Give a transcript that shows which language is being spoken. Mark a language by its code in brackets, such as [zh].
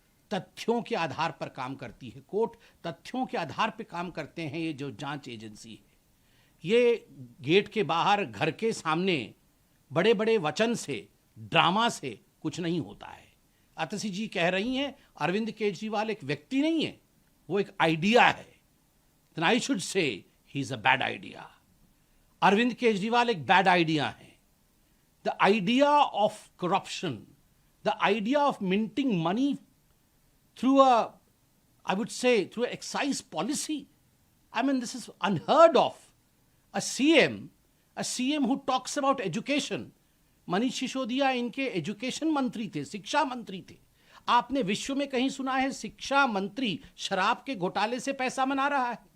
[hi] तथ्यों के आधार पर काम करती है कोर्ट, तथ्यों के आधार पर काम करते हैं ये जो जांच एजेंसी है। ये गेट के बाहर, घर के सामने बड़े बड़े वचन से, ड्रामा से कुछ नहीं होता है। अतसी जी कह रही हैं अरविंद केजरीवाल एक व्यक्ति नहीं है, वो एक आइडिया है। [en] Then I should say he is a bad idea। [hi] Arvind Kejriwal एक बैड आइडिया है। [en] The idea of corruption, the idea of minting money through I would say, through an excise policy. I mean, this is unheard of. A CM who talks about education. [hi] Manish Sisodia इनके education मंत्री थे, शिक्षा मंत्री थे। आपने विश्व में कहीं सुना है शिक्षा मंत्री शराब के घोटाले से पैसा बना रहा है?